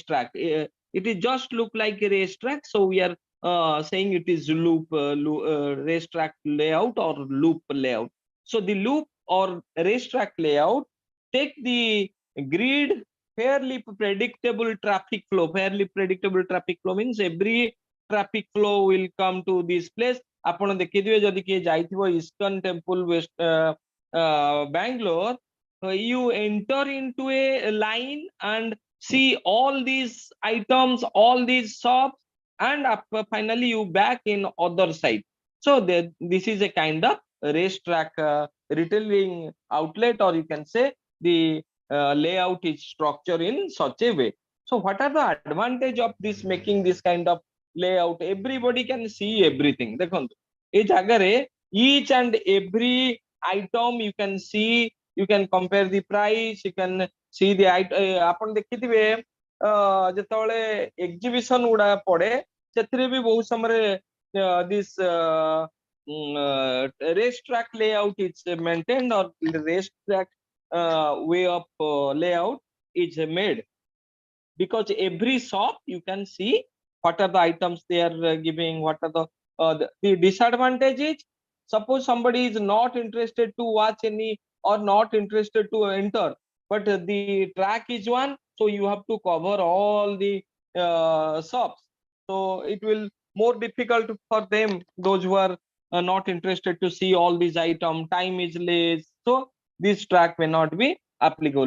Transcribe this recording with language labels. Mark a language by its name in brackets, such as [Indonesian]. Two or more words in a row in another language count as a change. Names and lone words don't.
[English] It is just look like a racetrack, so we are saying it is racetrack layout or loop layout. So the loop or racetrack layout take the grid fairly predictable traffic flow. Fairly predictable traffic flow means every traffic flow will come to this place. [Odia] ଆପଣ ଦେଖିଥିବେ ଯଦି କିଏ ଯାଇଥିବ [English] ଇସ୍କନ ଟେମ୍ପଲ Bangalore, you enter into a line and see all these items, all these shops, and finally you back in other side. So this is a kind of racetrack retailing outlet, or you can say the layout is structured in such a way. So what are the advantage of this making this kind of layout? Everybody can see everything. [Hindi] देखो ये जगह रे [English] each and every item you can see, you can compare the price, you can see the [Odia] ଆପଣ ଦେଖିଥିବେ ଯେତେବେଳେ ଏକ୍ଜିବିସନ ଗୁଡା ପଡେ ସେଥିରେ ବି ବହୁତ ସମୟରେ [English] this racetrack layout is maintained, or racetrack way of layout is made, because every shop you can see what are the items they are giving, what are the disadvantage is, suppose somebody is not interested to watch any or not interested to enter, but the track is one, so you have to cover all the shops, so it will more difficult for them, those who are not interested to see all these items, time is less, so this track may not be applicable.